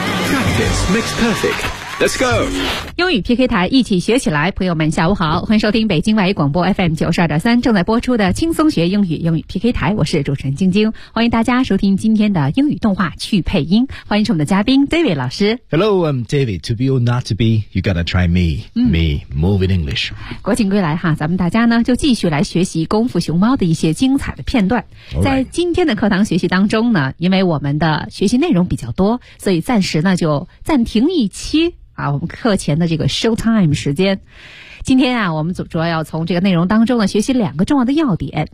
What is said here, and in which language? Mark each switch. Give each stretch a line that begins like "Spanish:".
English: Practice makes perfect. Let's go!
Chinese: 英语 PK 台一起学起来，朋友们下午好，欢迎收听北京外语广播 FM 92.3正在播出的轻松学英语，英语 PK 台，我是主持人晶晶，欢迎大家收听今天的英语动画去配音，欢迎我们的嘉宾 David 老师。
English: Hello, I'm David. To be or not to be, you gotta try me.、嗯、me, move in English.
Chinese: 国庆归来哈，咱们大家呢就继续来学习功夫熊猫的一些精彩的片段。
English: Alright.
Chinese: 在今天的课堂学习当中呢，因为我们的学习内容比较多，所以暂时呢就暂停一期。啊，我们课前的这个 show time 时间，今天啊，我们主要要从这个内容当中呢学习两个重要的要点。